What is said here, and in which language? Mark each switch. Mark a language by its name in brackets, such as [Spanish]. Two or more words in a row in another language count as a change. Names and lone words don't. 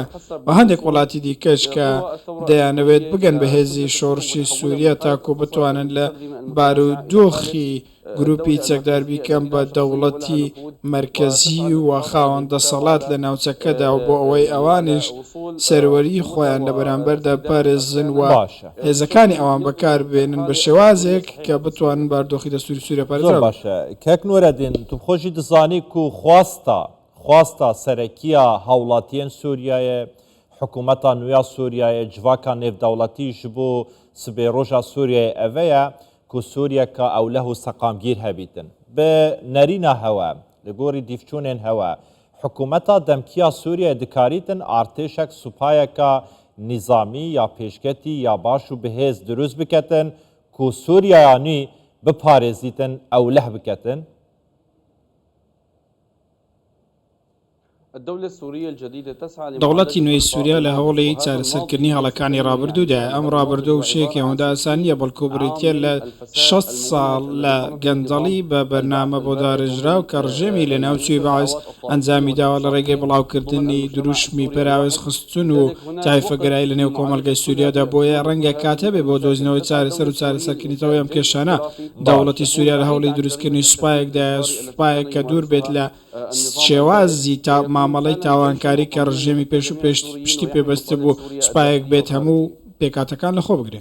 [Central Kurdish] و هەندێک وڵاتی دیکەش کە دەیانەوێت بگەن بە هێزی شۆڕشی سووریا تاکو بتوانن لە بارودۆخی گروپی چەکدار بیکەم بە دەوڵەتی مرکزی و خاوەندە سەڵات لە ناوچەکەدا و بۆ ئەوەی ئەوانش سەروەری خۆیان لە بەرامبەردا پارێزن و هێزەکانی ئەوان بەکار بێنن بە شێوازێک کە بتوانن باردۆخی دەستوری سووریا پارێزەوە [Kurdish] باشە کەک نوێرەدین تو خۆشی دزانی و خواستا سەرەکیە هاوڵاتیان سووریایە حکوومەتا نویا سووریایە جڤاکە نێودەوڵەتی ji بۆ سبێ ڕۆژا سووریای ئەvەیە ku Sûriyeka ewleh û seqamgîr hebîtin. Bi nerîna hewe li gorî dîvçûnên hewe hikûmeta demkiya Sûriyeyê dikarîtin artêşek supayeka nîzamî ya pêşketî ya baş û bihêz dirûst biketin ku Sûriya nî biparêzîtin ewleh biketin. [Central Kurdish] دەوڵەتی نوێی سووریا لە هەوڵی چارەسەرکردنی هەڵەکانی ڕابردوودا ئەم ڕابردۆ و شەیەکی ئەوەندا ئاسان نییە بەڵکو بریتە لە 6 ساڵ لە گەندەڵی بە بەرنامە بۆ دارەژراو کە ڕژێمی لە ناوچوی بەعز ئەنجامی داوە لە ڕێگەی بڵاوکردنی دروشمی پراوێز خستون و تایفەگەرایی لە نێو کۆمەلگەی سووریادا بۆیە ڕەنگە کاتە بێ بۆ دۆزینەوەی چارەسەر و چارەسەرکردنیەوەی ئەم کێشانە دەوڵەتی سووریا لە هەوڵی دروستکردنی سوپایەکدا سوپایەک کە دوور بێت لە شێوازی مامەڵەی تاوانکاری کە ڕژێمی پێش و پشتی پێبەستە بوو سوپایەک بێت هەموو پێکاتەکان لەخۆ بگرێ.